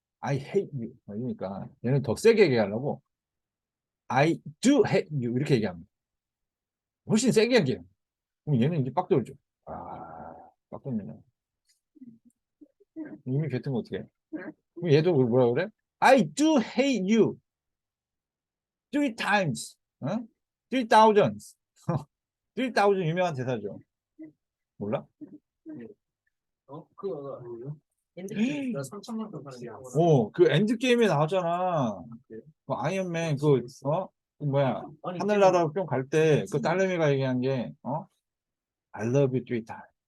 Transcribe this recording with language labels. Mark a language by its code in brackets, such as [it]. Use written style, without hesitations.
[en] I hate you. [ko] 그러니까 얘는 더 세게 얘기하려고 [en] I do hate you [ko] 이렇게 얘기합니다. 훨씬 세게 얘기해요. 그럼 얘는 이제 빡 돌죠. 빡 돌면 이미 뱉은 거 어떻게 해? 그럼 얘도 뭐라 그래? [en] I do hate you three times. 어? Three thousands. Three thousand [ko] 유명한 대사죠. 몰라? 엔드게임 3천만 원 파는 게 그 엔드게임에 나왔잖아. 그 아이언맨 그 뭐야 하늘나라 뿅 갈 때 그 딸내미가 얘기한 게 [en] I love you three times.